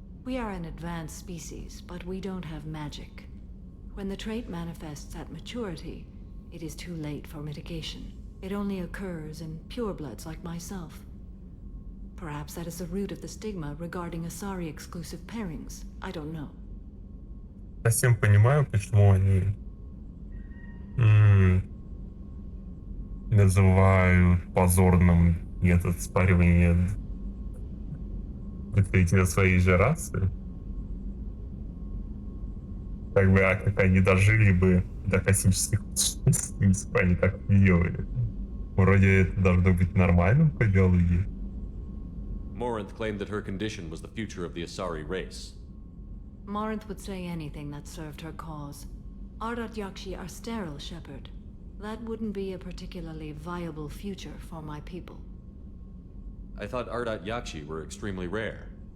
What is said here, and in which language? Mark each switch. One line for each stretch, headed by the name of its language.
English: We are an advanced species, but we don't have magic. When the trait manifests at maturity, it is too late for mitigation. It only occurs in purebloods like myself. Perhaps that is the root of the stigma regarding Asari-exclusive pairings. I don't know.
Russian: Совсем понимаю, почему они называют позорным метод спаривания представителя своей же расы. Как бы, а как они дожили бы до космических путешествий, если бы они так не делали. Вроде это должно быть нормальным по биологии.
English: Morinth claimed that her condition was the future of the Asari race. Morinth would say anything that served her cause. Ardat Yakshi are sterile, Shepard. That wouldn't be a particularly viable future for my people. I thought Ardat Yakshi were extremely rare.